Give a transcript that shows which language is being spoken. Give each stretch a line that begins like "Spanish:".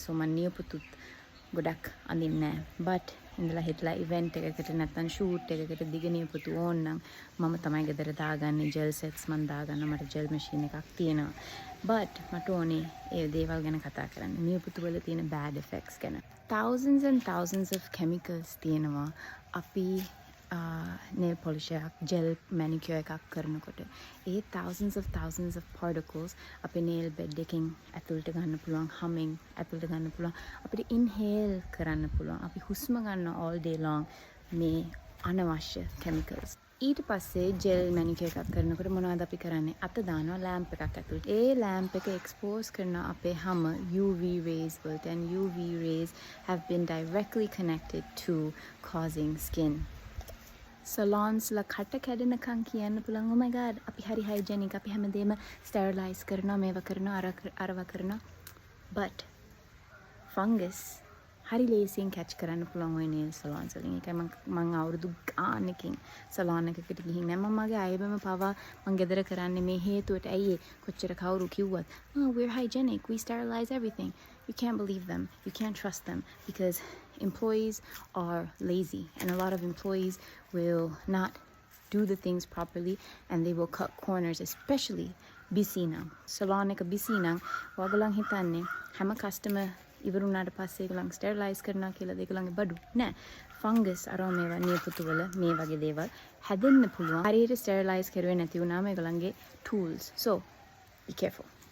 Sinhala: so මං නියපොතුත් ගොඩක් අඳින්නේ නැහැ. but ඉඳලා හිටලා ඉවෙන්ට් එකකට නැත්නම් ෂූට් එකකට දිග නියපොතු ඕන නම් මම තමයි ගෙදර දාගන්නේ. ජෙල් සෙට්ස් මන් දාගන්න. මට ජෙල් මැෂින් එකක් තියෙනවා. but මට ඕනේ ඒ දේවල් ගැන කතා කරන්න. නියපොතු වල තියෙන bad effects ගැන.
English: thousands and thousands of chemicals
Sinhala: තියෙනවා අපි nail polish එකක් gel manicure එකක් කරනකොට. ඒ thousands of particles අපේ nail bed එකෙන් ඇතුළට ගන්න පුළුවන්. humming ඇතුළට ගන්න පුළුවන්. අපිට inhale කරන්න පුළුවන්. අපි හුස්ම ගන්න
English: all day long
Sinhala: මේ අනවශ්‍ය chemicals. ඊට පස්සේ gel manicure එකක් කරනකොට මොනවද අපි කරන්නේ? අත දානවා lamp එකක් ඇතුළට. ඒ lamp එක expose කරන අපේ හැම UV rays වලට,
English: and UV rays have been directly connected to causing skin
Sinhala: salons ලා කට කැඩෙනකන් කියන්න පුළුවන්.
English: oh my god
Sinhala: අපි හරි hygienic, අපි හැමදේම sterilize කරනවා, මේව කරනවා, අරව කරනවා. but fungus හරි ලේසියෙන් catch කරන්න පුළුවන්
Bangla: ওই
Sinhala: nail salons වලින්. ඒකයි මම අවුරුදු ගානකින් salon එකකට ගිහින් නැහැ. මම මගේ අයබම පවා මම ගෙදර කරන්නේ මේ හේතුවට. ඇයි කොච්චර කවුරු කිව්වත්
English: we're hygienic, we sterilize everything. You can't believe them, you can't trust them, because employees are lazy, and a lot of employees will not do the things properly, and they will cut corners, especially busy නම්.
Sinhala: salon එක busy නම් ඔයගොල්ලන් හිතන්නේ හැම customer ඉවරුණාට පස්සේ ඒගොල්ලන් ස්ටෙරිලයිස් කරනවා කියලා ඒගොල්ලන්ගේ බඩු නෑ. ෆංගස් අරෝ මේවා නියපොතු වල මේ වගේ දේවල් හැදෙන්න පුළුවන්. හරියට ස්ටෙරිලයිස් කරුවේ නැති වුණාම ඒගොල්ලන්ගේ tools.
English: so be careful.